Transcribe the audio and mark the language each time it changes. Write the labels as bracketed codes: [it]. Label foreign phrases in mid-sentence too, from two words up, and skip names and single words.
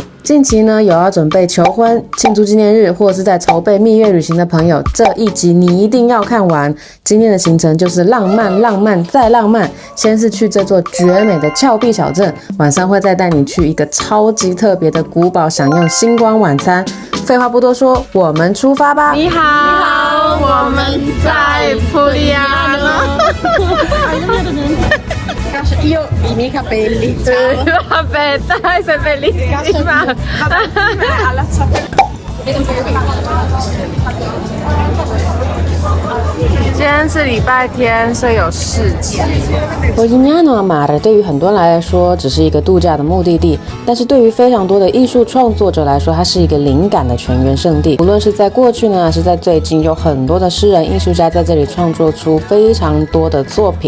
[zh] 近期呢，有要準備求婚、慶祝紀念日，或是在籌備蜜月旅行的朋友，這一集你一定要看完。今天的行程就是浪漫、浪漫再浪漫。先是去這座絕美的峭壁小鎮，晚上會再帶你去一個超級特別的古堡，享用星光晚餐。廢話不多說，我們出發吧！你好，我們在 Pugliano。 [it] Io i miei capelli. Vabbè, dai, sei bellissima. Allacciate. [zh] 今天是禮拜天，所以有市集。 Polignano a Mare 對於很多人來說只是一個度假的目的地，但是對於非常多的藝術創作者來說，它是一個靈感的泉源聖地。無論是在過去呢，還是在最近，有很多的詩人、藝術家在這裡創作出非常多的作品。